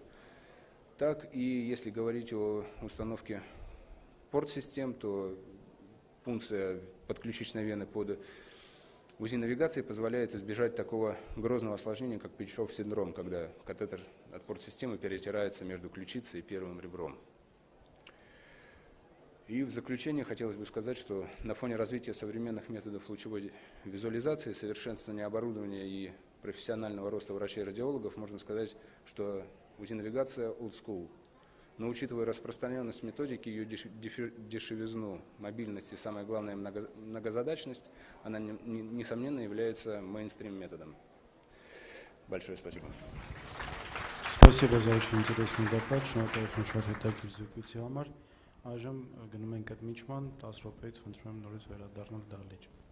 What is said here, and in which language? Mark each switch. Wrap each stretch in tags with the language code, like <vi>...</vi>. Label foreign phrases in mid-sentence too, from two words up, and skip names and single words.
<ru>Так и если говорить о установке порт-систем, то пункция подключичной вены под УЗИ-навигации позволяет избежать такого грозного осложнения, как Печеров синдром, когда катетер от порт-системы перетирается между ключицей и первым ребром. И в заключение хотелось бы сказать, что на фоне развития современных методов лучевой визуализации, совершенствования оборудования и профессионального роста врачей-радиологов, можно сказать, что УЗИ-навигация</ru> <en>old school.</en> <ru>Но учитывая распространенность методики, ее дешевизну, мобильность и, самое главное, многозадачность, она, несомненно, является мейнстрим-методом. Большое спасибо. Спасибо за очень интересный доклад.</ru> <hy>Շնորհակալություն շատ հետաքրքիր համար։ Այժմ գնում ենք այդ միջման 10 րոպեից խնդրում եմ նորից վերադառնալ դահլիճ։</hy>